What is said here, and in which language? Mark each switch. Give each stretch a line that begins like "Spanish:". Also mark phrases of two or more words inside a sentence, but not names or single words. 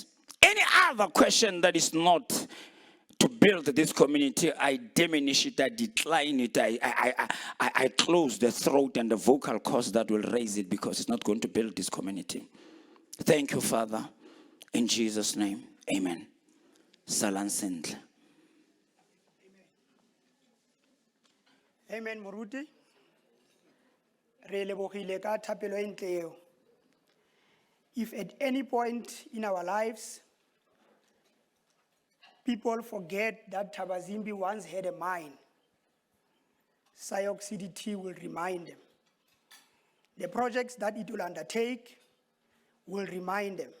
English: Any other question that is not to build this community, I diminish it, I decline it, I close the throat and the vocal cords that will raise it because it's not going to build this community. Thank you, Father. In Jesus' name, amen. Salan Sindle.
Tswana: Amen, Moruti. Re lebogile ka thapelo e ntle eo.
English: If at any point in our lives, people forget that Thabazimbi once had a mine, SIOC CDT will remind them. The projects that it will undertake will remind them.